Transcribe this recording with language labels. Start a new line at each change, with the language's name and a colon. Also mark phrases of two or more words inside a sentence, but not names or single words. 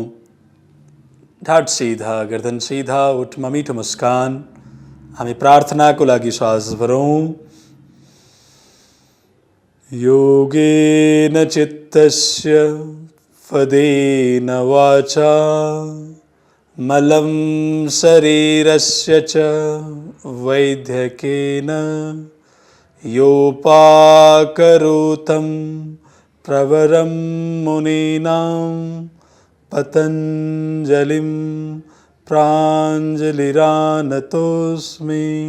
Nepali: ढाड सीधा, गर्दन सीधा, ओठमा मिठो मुस्कान। हामी प्रार्थनाको लागि श्वास भरौँ।
Sanskrit: योगेन चित्तस्य पदेन वाचा मलं शरीरस्य च वैद्यकेन योपाकरोतं प्रवरं मुनीनां पतञ्जलिं प्राञ्जलिरानतोऽस्मि।